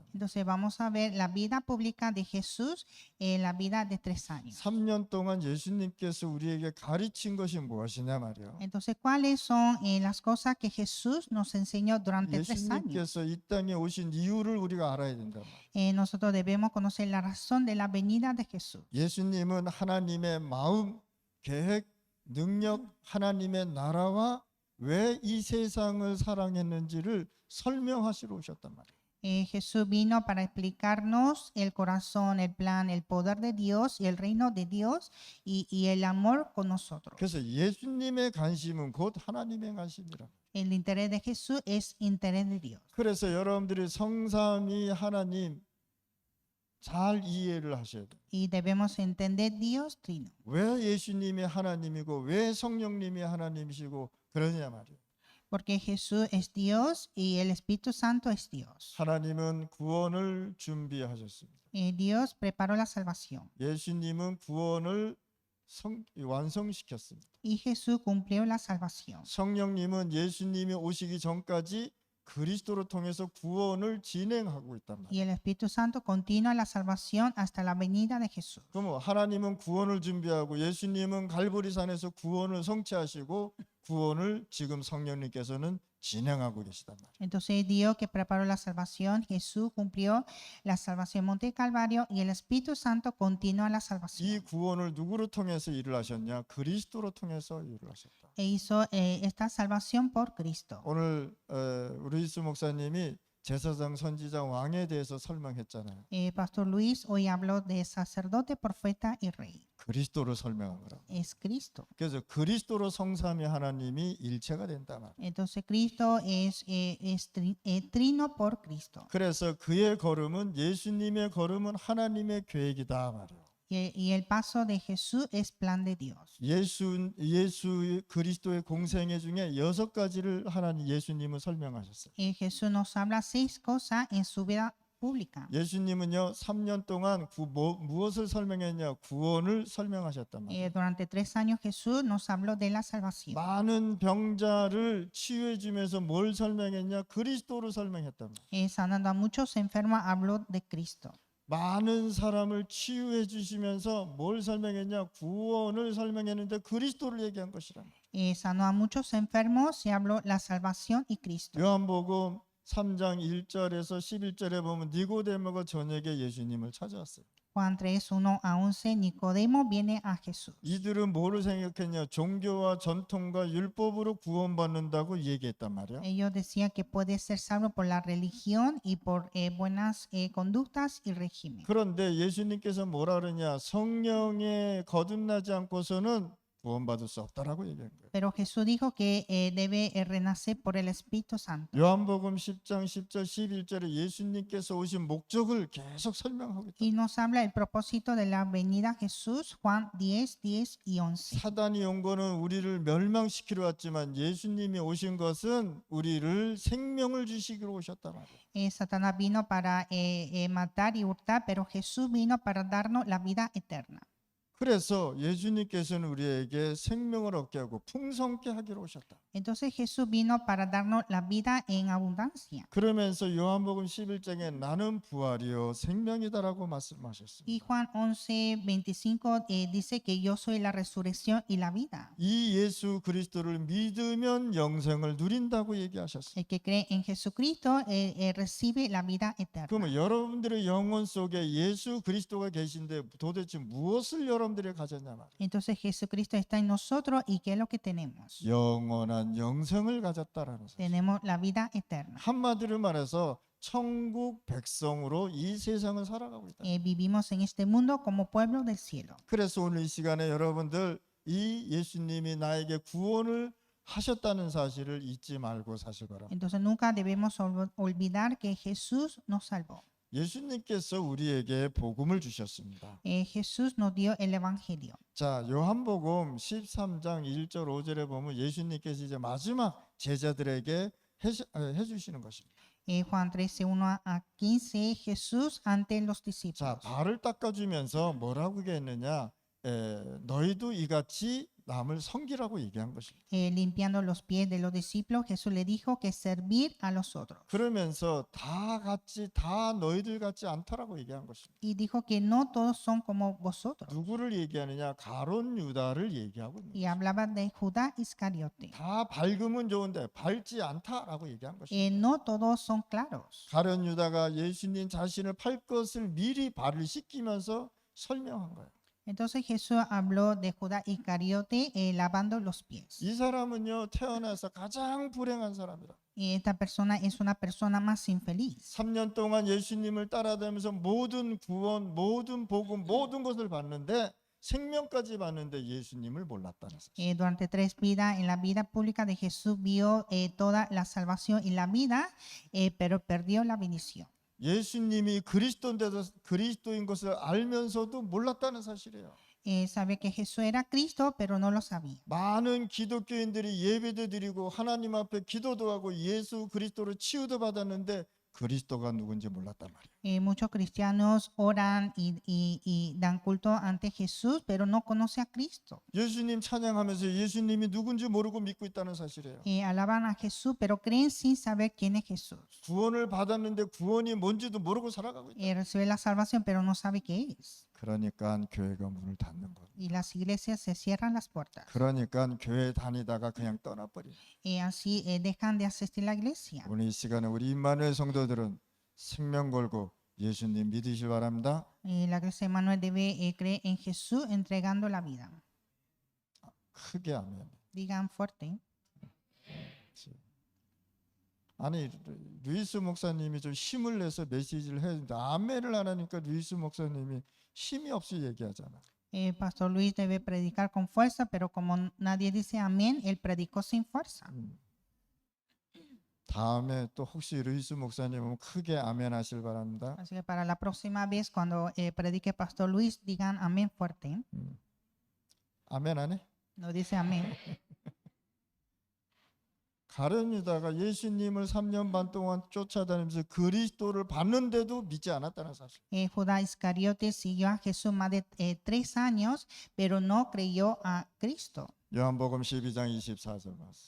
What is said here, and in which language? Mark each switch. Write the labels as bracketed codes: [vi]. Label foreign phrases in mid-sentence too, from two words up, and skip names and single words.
[es] Entonces vamos a ver la vida pública de Jesús, la vida de 3 años. [ko] 3년 동안 예수님께서 우리에게 가르친 것이 무엇이냐 말이에요. [es] Entonces, ¿cuáles son las cosas que Jesús nos enseñó durante 3 años? [ko] 예수님께서 이 땅에 오신 이유를 우리가 알아야 된다. [es] Nosotros debemos conocer la razón de la venida de Jesús. [ko] 예수님은 하나님의 마음, 계획, 능력, 하나님의 나라와 왜 이 세상을 사랑했는지를 설명하시러 오셨단 말이에요. [es] Jesús vino para explicarnos el corazón, el plan, el poder de Dios y el reino de Dios y el amor con nosotros. [ko] 그래서 예수님의 관심은 곧 하나님의 관심이라. [es] El interés de Jesús es interés de Dios. [ko] 그래서 여러분들이 성삼위 하나님 잘 이해를 하셔야 돼요. [es] Y debemos entender Dios trino. [ko] 왜 예수님이 하나님이고 왜 성령님이 하나님이시고 그러냐 말이에요. [es] Porque Jesús es Dios y el Espíritu Santo es Dios. [ko] 하나님은 구원을 준비하셨습니다. [es] Dios preparó la salvación [ko] 예수님은 구원을 완성시켰습니다. [es] y Jesús cumplió la salvación. [ko] 성령님은 예수님이 오시기 전까지 그리스도를 통해서 구원을 진행하고 있단 말이에요. [es] Y el Espíritu Santo continúa la salvación hasta la venida de Jesús. [ko] 그럼 하나님은 구원을 준비하고 예수님은 갈보리산에서 구원을 성취하시고 구원을 지금 성령님께서는 진행하고 계시단 말이에요. [es] Entonces Dios que preparó la salvación, Jesús cumplió la salvación en Monte Calvario y el Espíritu Santo continúa la 이 salvación. [ko] 구원을 누구로 통해서 일을 하셨냐? 그리스도로 통해서 일을 하셨다. [es] E hizo esta salvación por Cristo. [ko] 오늘 루이스 목사님이 제사장, 선지자, 왕에 대해서 설명했잖아요. [es] Pastor Luis hoy habló de sacerdote, profeta y rey. [ko] 그리스도를 설명한 거라고. [es] Es Cristo. [ko] 그래서 그리스도로 성삼위 하나님이 일체가 된다 말이에요. [es] Entonces Cristo es trino por Cristo. [ko] 그래서 그의 걸음은 예수님의 걸음은 하나님의 계획이다 말이에요. [es] Y el paso de Jesús es plan de Dios. [ko] 예수 그리스도의 공생애 중에 6가지를 하나님 예수님은 설명하셨어요. [es] Jesús nos habla 6 cosas en su vida pública. [ko] 예수님은요 3년 동안 무엇을 설명했냐? 구원을 설명하셨단 말이에요. [es] Durante 3 años Jesús nos habló de la salvación. [ko] 많은 병자를 치유해 주면서 뭘 설명했냐? 그리스도를 설명했단 말이에요. [es] Sanando a muchos enfermos habló de Cristo. [ko] 많은 사람을 치유해 주시면서 뭘 설명했냐? 구원을 설명했는데 그리스도를 얘기한 것이란 말이에요. [es] Sanó a muchos enfermos y habló la salvación y Cristo. [ko] 요한복음 3장 1절에서 11절에 보면 니고데모가 저녁에 예수님을 찾아왔어요. [es] Juan 3, 1 a 11, Nicodemo viene a Jesús. [ko] 이들은 뭐를 생각했냐? 종교와 전통과 율법으로 구원받는다고 얘기했단 말이에요. [es] Ellos decían que puede ser salvo por la religión y por buenas conductas y régimen. [ko] 그런데 예수님께서 뭐라 그러냐? 성령에 거듭나지 않고서는 구원받을 수 없다라고 얘기한 거예요. [es] Pero Jesús dijo que debe renacer por el Espíritu Santo. [ko] 요한복음 10장 10절 11절에 예수님께서 오신 목적을 계속 설명하고 있다. [es] Y nos habla el propósito de la venida a Jesús, Juan 10, 10 y 11. [ko] 사단이 온 거는 우리를 멸망시키러 왔지만 예수님이 오신 것은 우리를 생명을 주시기로 오셨단 말이에요. [es] Satanás vino para matar y hurtar, pero Jesús vino para darnos la vida eterna. [ko] 그래서 예수님께서는 우리에게 생명을 얻게 하고 풍성케 하기로 오셨다. [es] Entonces Jesús vino para darnos la vida en abundancia. [ko] 그러면서 요한복음 11장에 나는 부활이요 생명이다라고 말씀하셨습니다. [es] Y Juan 11, 25 dice que yo soy la resurrección y la vida. [ko] 이 예수 그리스도를 믿으면 영생을 누린다고 얘기하셨어요. [es] El que cree en Jesucristo recibe la vida eterna. [ko] 그러면 여러분들의 영혼 속에 예수 그리스도가 계신데 도대체 무엇을 여러분들이 가졌냐 말이에요. [es] Entonces Jesucristo está en nosotros y ¿qué es lo que tenemos? [ko] 영원한 영생을 가졌다라는 사실. [es] Tenemos la vida eterna. [ko] 한마디로 말해서 천국 백성으로 이 세상을 살아가고 있다. [es] Vivimos en este mundo como pueblo del cielo. [ko] 그래서 오늘 이 시간에 여러분들 이 예수님이 나에게 구원을 하셨다는 사실을 잊지 말고 사실 바랍니다. [es] Entonces nunca debemos olvidar que Jesús nos salvó. [ko] 예수님께서 우리에게 복음을 주셨습니다. [es] Jesús nos dio el evangelio. [ko] 자, 요한복음 13장 1절 5절에 보면 예수님께서 이제 마지막 제자들에게 해주시는 것입니다. [es] Juan 13, 1 a 15, Jesús ante los 자, discípulos. [ko] 발을 닦아주면서 뭐라고 얘기했느냐? 너희도 이같이 남을 섬기라고 얘기한 것입니다. [es] Limpiando los pies de los discípulos, Jesús le dijo que servir a los otros. [ko] 그러면서 다 같이 다 너희들 같지 않다라고 얘기한 것입니다. [es] Y dijo que no todos son como vosotros. [ko] 누구를 얘기하느냐? 가룟 유다를 얘기하고 있는 Y 것입니다. [es] hablaba de Judá Iscariote. [ko] 다 밝으면 좋은데 밝지 않다라고 얘기한 것입니다. [es] No todos son claros. [ko] 가룟 유다가 예수님 자신을 팔 것을 미리 발을 씻기면서 설명한 거예요. [es] Entonces Jesús habló de Judá Iscariote lavando los pies. [ko] 이 사람은요 태어나서 가장 불행한 사람이라. [es] Y esta persona es una persona más infeliz. [ko] 3년 동안 예수님을 따라다니면서 모든 구원, 모든 복음, 모든 것을 봤는데 생명까지 봤는데 예수님을 몰랐다는 사실. [es] Durante 3 vidas, en la vida pública de Jesús vio toda la salvación y la vida, pero perdió la bendición. [ko] 예수님이 그리스도인 것을 알면서도 몰랐다는 사실이에요. [es] Sabía que Jesús era Cristo, pero no lo sabía. [ko] 많은 기독교인들이 예배도 드리고 하나님 앞에 기도도 하고 예수 그리스도로 치유도 받았는데 그리스도가 누군지 몰랐단 말이에요. [es] Muchos cristianos oran y dan culto ante Jesús, pero no conoce a Cristo. [ko] 예수님 찬양하면서 예수님이 누군지 모르고 믿고 있다는 사실이에요. [es] Alaban a Jesús, pero creen sin saber quién es Jesús. [ko] 구원을 받았는데 구원이 뭔지도 모르고 살아가고 있다. [es] Recibe la salvación, pero no sabe qué es. [ko] 그러니까 교회가 문을 닫는 것. [es] Y las iglesias se cierran las puertas. [ko] 그러니까 교회 다니다가 그냥 떠나버려. [es] Así dejan de asistir a la iglesia. [ko] 오늘 이 시간에 우리 임마누엘 성도들은 생명 걸고 예수님 믿으시기 바랍니다. [es] La iglesia de Manuel debe creer en Jesús entregando la vida. [ko] 크게 아멘. [es] Digan fuerte. [ko] 아니 루이스 목사님이 좀 힘을 내서 메시지를 해야 되는데 아멘을 안 하니까 루이스 목사님이 힘이 없이 얘기하잖아. [es] Pastor Luis debe predicar con fuerza, pero como nadie dice amén, él predicó sin fuerza. [ko] 다음에 또 혹시 루이스 목사님은 크게 아멘 하실 바랍니다. [es] Así que para la próxima vez, cuando predique Pastor Luis, digan amén fuerte. [ko] 아멘 안 해? [es] No dice amén. [ko] 가룟 유다가 예수님을 3년 반 동안 쫓아다니면서 그리스도를 봤는데도 믿지 않았다는 사실. [es] Judá Iscariote siguió a Jesús más de 3 años, pero no creyó a Cristo. [ko] 요한복음 12장 24절 말씀.